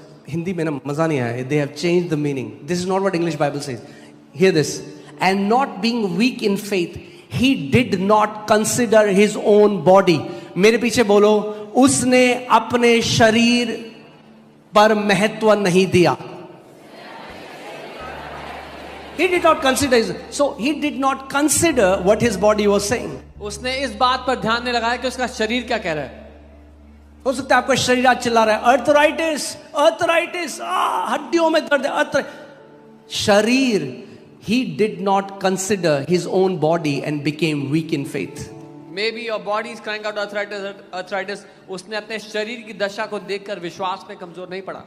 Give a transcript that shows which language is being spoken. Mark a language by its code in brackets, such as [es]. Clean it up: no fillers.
[hi] हिंदी में ना मजा नहीं आया, [en] They have changed the meaning. This is not what English Bible says. Here this, and not being weak in faith he did not consider his own body. [hi] मेरे पीछे बोलो, उसने अपने शरीर पर महत्व नहीं दिया। [en] He did not consider, so he did not consider what his body was saying. [hi] उसने इस बात पर ध्यान नहीं लगाया कि उसका शरीर क्या कह रहा है। हो सकता है आपका शरीर आज चिल्ला रहा है अर्थराइटिस अर्थराइटिस, हड्डियों में दर्द है। [en] शरीर, he did not consider his own body and became weak in faith. Maybe your body is crying out arthritis. [hi] उसने अपने शरीर की दशा को देखकर विश्वास में कमजोर नहीं पड़ा।